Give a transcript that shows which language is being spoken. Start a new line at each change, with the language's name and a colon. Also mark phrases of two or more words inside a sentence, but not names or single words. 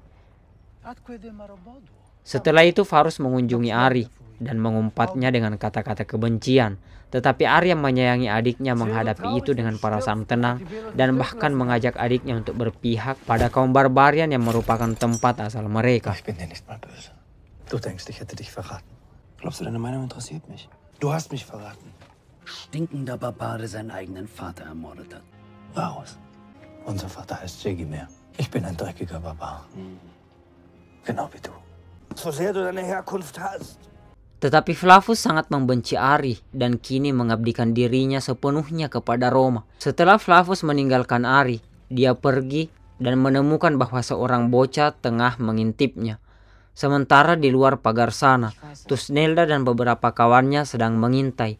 Indonesian: Setelah itu Varus mengunjungi Ari dan mengumpatnya dengan kata-kata kebencian. Tetapi Ari yang menyayangi adiknya menghadapi itu dengan perasaan tenang dan bahkan mengajak adiknya untuk berpihak pada kaum barbarian yang merupakan tempat asal mereka.
German: Ich bin dir nicht mal böse. Du denkst, ich hätte dich verraten. Glaubst du, deine Meinung interessiert mich? Du hast mich verraten. Stinkender Barbar, der seinen eigenen Vater ermordet hat. Varus. Unser Vater heißt Segimer. Ich bin ein dreckiger Barbar. Genau wie du. So sehr du deine Herkunft hast.
Indonesian: Tetapi Flavus sangat membenci Ari dan kini mengabdikan dirinya sepenuhnya kepada Roma. Setelah Flavus meninggalkan Ari, dia pergi dan menemukan bahwa seorang bocah tengah mengintipnya. Sementara di luar pagar sana, Tusnelda dan beberapa kawannya sedang mengintai.